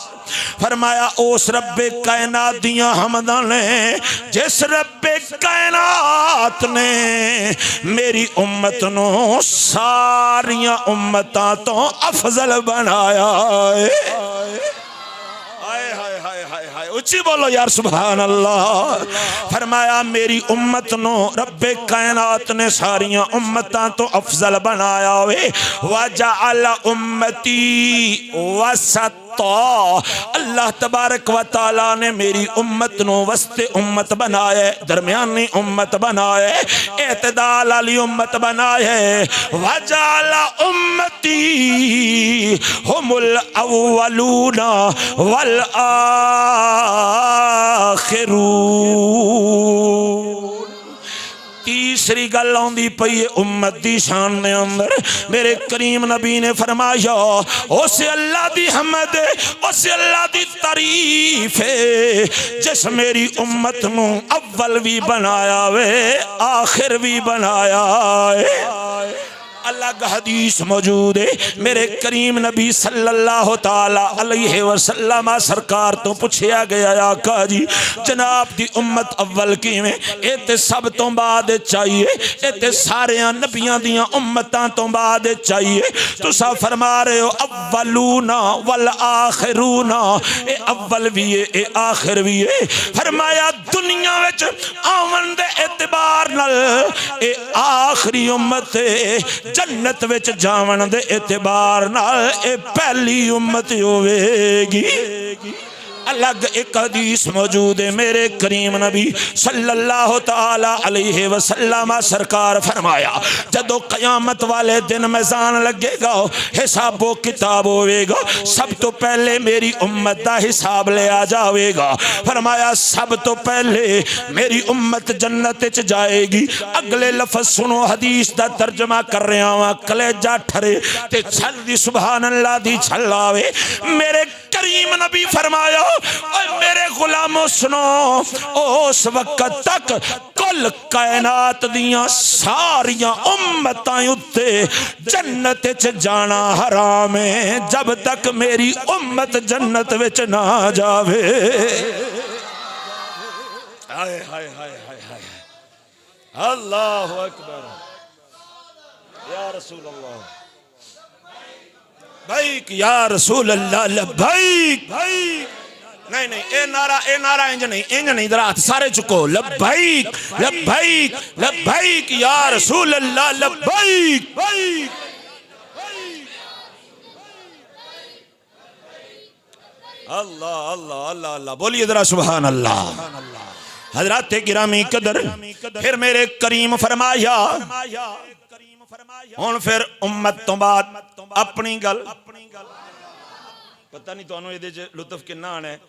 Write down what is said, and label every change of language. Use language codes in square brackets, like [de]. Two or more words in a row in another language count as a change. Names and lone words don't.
[pa] فرمایا اس ربِ کائنات دیاں حمداں نے جس ربِ کائنات نے میری امت نوں ساریاں امتاں توں افضل بنایا ہے. اچی بولو یار [ar] سبحان الله. [pa] فرمایا میری امت نوں ربِ کائنات نے ساریاں امتاں توں افضل بنایا وے. [ar] وجعل أمتي وسط, الله تبارك وتعالى [pa] نے میری امت نوں وسطِ امت بنائے، درمیانی امت بنائے، اعتدال والی امت بنائے. [ar] وجعل أمتي هم الأولون والآخرون. [pa] تیسری گل آؤندی پئی امت دی شان دے اندر. میرے کریم نبی نے فرمایا اس اللہ دی حمد، اس اللہ دی تعریف ہے جس میری امت نوں اول بھی بنایا وے آخر بھی بنایا ہے. الگ حدیث موجود ہے۔ میرے کریم نبی [ar] صلى الله تعالى عليه وسلم [pa] سرکار توں پچھیا گیا آقا جی جناب دی امت اول کیویں? اے تے سب توں بعد چاہیے، اے تے سارے نبیاں دیاں امتاں توں بعد چاہیے. تسیں فرما رہے ہو [ar] الأولون والآخرون, [pa] اے اول بھی ہے اے آخر بھی ہے. فرمایا دنیا وچ آون دے اعتبار نال اے آخری امت ہے، جنت وچ جاون دے اعتبار نال اے پہلی امت ہووے گی. الگ اک حدیث موجود ہے۔ میرے کریم نبی [ar] صلى الله تعالى عليه وسلم [pa] سرکار فرمایا جدوں قیامت والے دن میدان لگے گا، حساب و کتاب ہووے گا، سب توں پہلے میری امت دا حساب لیا جائے گا. فرمایا سب توں پہلے میری امت جنت چ جائے گی. اگلے لفظ سنو, حدیث دا ترجمہ کر رہا واں، کلیجہ ٹھرے تے چھل دی [ar] سبحان الله [pa] دی چھل آوے. میرے کریم نبی فرمایا میرے غلاموں سنو، اس وقت تک کل کائنات دیاں ساریاں امتاں اتے جنت چ جانا حرام ہے جب تک میری امت جنت وچ نہ جاوے. हाय हाय हाय हाय हाय, [ar] الله أكبر يا رسول الله، بھائی يا رسول الله، لبيك بھائی. [pa] نہیں نہیں، اے نعرہ انج نہیں، ادھر ہتھ سارے چکو, [ar] لبيك لبيك لبيك يا رسول الله، لبيك بھائی. الله الله الله الله, [pa] بولیے ذرا [ar] سبحان الله. [pa] حضرات گرامی قدر، فیر میرے کریم فرمایا ہن فیر امت توں بعد اپنی گل، پتا نہیں تہانوں ایہدے چ لطف کنا آنا ہے.